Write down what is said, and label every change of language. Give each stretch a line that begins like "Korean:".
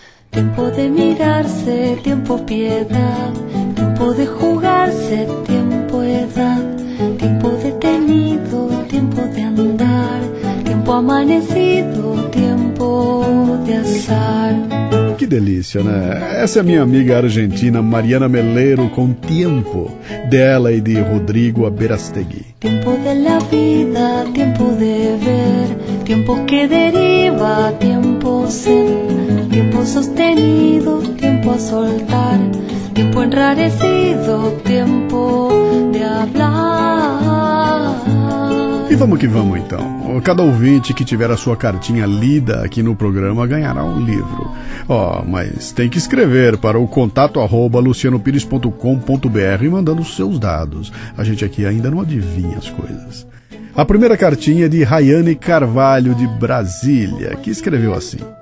Spanish: Tiempo de mirarse, tiempo piedad, tiempo de jugarse, tiempo edad, tiempo detenido, tiempo de andar, tiempo amanecido, tiempo de azar.
Portuguese: Que delícia, né? Essa é a minha amiga argentina Mariana Meleiro com Tiempo, dela e de Rodrigo Aberastegui.
Spanish: Tiempo de la vida, tiempo de ver, tiempo que deriva, tiempo ser, tiempo sostenido, tiempo a soltar, tiempo enrarecido, tiempo de hablar.
Portuguese: E vamos que vamos então. Cada ouvinte que tiver a sua cartinha lida aqui no programa ganhará um livro. Oh, mas tem que escrever para o contato@lucianopires.com.br mandando os seus dados. A gente aqui ainda não adivinha as coisas. A primeira cartinha é de Rayane Carvalho, de Brasília, que escreveu assim.